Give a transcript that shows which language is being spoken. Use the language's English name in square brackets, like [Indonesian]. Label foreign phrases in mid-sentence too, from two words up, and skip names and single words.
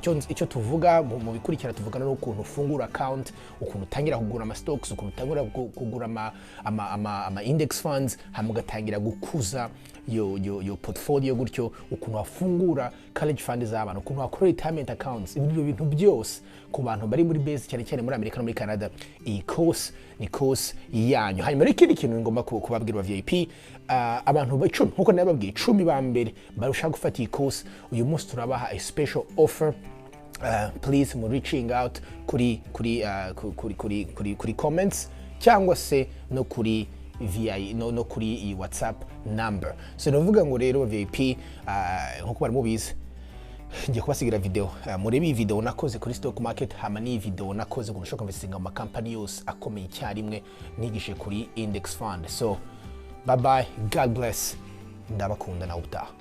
[Kinyarwanda] Icyo tuvuga mu bikurikira, tuvugana n'ukuntu ufungura account, ukuntu utangira kugura ama stocks, ukuntu utangira kugura ama [English] index funds, [Kinyarwanda] hanyuma ugatangira gukuza yo portfolio gutyo, ukuntu wafungura [English] college fund [Kinyarwanda] z'abantu, ukuntu wakora [English] retirement accounts. [Kinyarwanda] Ibyo bintu byose ku bantu bari muri base cyane muri Amerika no muri Canada, iyi course ni course yanyu. Hanyuma rero ikindi kintu ngomba kubabwira VIP, abantu 10 nkuko nababwiye 10 ba mbere barusha gufata iyi course, uyu munsi turabaha [English] a special offer. [Kinyarwanda] Please mu [English] reaching out [Kinyarwanda] kuri comments cyangwa se no kuri VI no kuri WhatsApp number. So navuga ngo rero VIP nkuko bari mubizi, ngiye kubasigira video, murebe iyi video nakoze kuri [English] stock market, [Kinyarwanda] hama ni video nakoze ku shoko investinga mu company yose akomeye cyarimwe, nigishe kuri [English] index fund. So bye bye, God bless, [Kinyarwanda] ndabakunda na utaha.